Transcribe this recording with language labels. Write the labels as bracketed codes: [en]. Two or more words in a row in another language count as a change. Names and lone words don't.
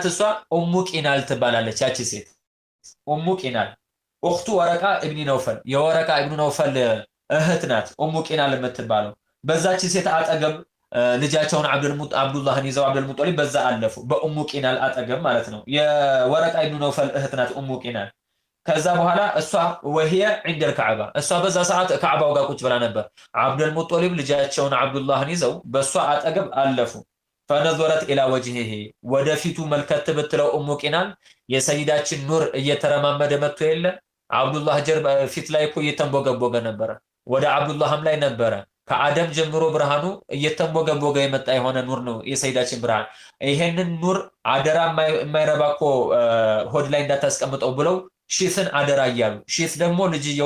[am] እሷ ኡሙ ቂናል ትባላለች። ያቺ ሴት ኡሙ ቂናል እኽቱ ወረቃ ኢብኑ ነውፈል የወረቃ ኢብኑ ነውፈል እህት ናት ኡሙ ቂናል የምትባለው። በዛች ሴት አጠገብ ልጃቸውን አብዱላህን ይዘው አብዱል ሙጦሊብ በዛ አለፉ። በኡሙ ቂናል አጠገብ ማለት ነው። የወረቃ ኢብኑ ነውፈል እህት ናት ኡሙ ቂናል። ከዛ በኋላ እሷ [ar] وهي عند الكعبه [am] እሷ በዛ ሰዓት ከዓባው ጋር ቁጭ ብላ ነበር። አብዱል ሙጦሊብ ልጃቸውን አብዱላህን ይዘው በሷ አጠገብ አለፉ። [ar] فنظرت الى وجهه [am] ወደፊቱ መልከት ብትለው ኡሙ ቂናል የሰይዳችን ኑር እየተረማመደ መጥቶ የለ አብዱላህ ጀርባ ፊት ላይ እኮ እየተንቦገቦገ ነበር። ወደ አብዱላህም ላይ ነበር ከአደም ጀምሮ ብርሃኑ እየተንቦገቦገ የመጣ የሆነ ኑር ነው የሰይዳችን ብርሃን። ይሄንን ኑር አደራ የማይረባኮ ሆድ ላይ እንዳታስቀምጠው ብለው ሺስን አደራ እያሉ ሺስ ደግሞ ልጅየውን